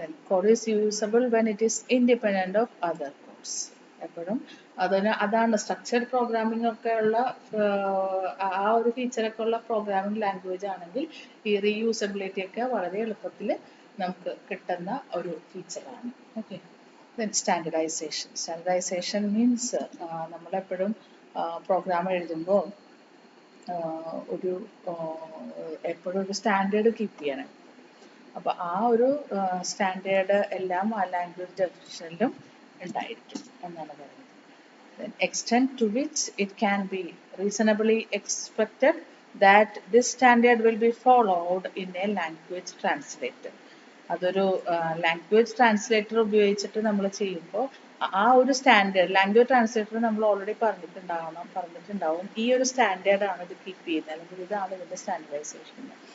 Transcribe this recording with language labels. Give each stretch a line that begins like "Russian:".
English: Code is usable when it is independent of other codes.
Malayalam: എപ്പോഴും അതാണ് structured programming ഒക്കെ ഉള്ള ആ ഒരു ഫീച്ചറൊക്കെ ഉള്ള പ്രോഗ്രാമിംഗ് ലാംഗ്വേജ് ആണെങ്കിൽ ഈ റീയൂസബിലിറ്റി ഒക്കെ വളരെ എളുപ്പത്തിൽ നമുക്ക് കിട്ടുന്ന ഒരു ഫീച്ചറാണ്.
English: Okay. Then standardization. Standardization means
Malayalam: നമ്മളെപ്പോഴും പ്രോഗ്രാം എഴുതുമ്പോൾ ഒരു എപ്പോഴും ഒരു സ്റ്റാൻഡേർഡ് കീപ്പ് ചെയ്യണം. അപ്പോൾ ആ ഒരു സ്റ്റാൻഡേർഡ് എല്ലാം ആ ലാംഗ്വേജ് ഡെഫിനിഷനിലും ഉണ്ടായിരിക്കും എന്നാണ് പറയുന്നത്.
English: The extent to which it can be reasonably expected that this standard will be followed in a language translator.
Malayalam: അതൊരു ലാംഗ്വേജ് ട്രാൻസ്ലേറ്റർ ഉപയോഗിച്ചിട്ട് നമ്മൾ ചെയ്യുമ്പോൾ ആ ഒരു സ്റ്റാൻഡേർഡ് ലാംഗ്വേജ് ട്രാൻസ്ലേറ്റർ നമ്മൾ ഓൾറെഡി പറഞ്ഞിട്ടുണ്ടാവും ഈ ഒരു സ്റ്റാൻഡേർഡാണ് ഇത് കീപ്പ് ചെയ്യുന്നത്, അല്ലെങ്കിൽ ഇതാണ് ഇതിൻ്റെ സ്റ്റാൻഡർഡൈസേഷൻ.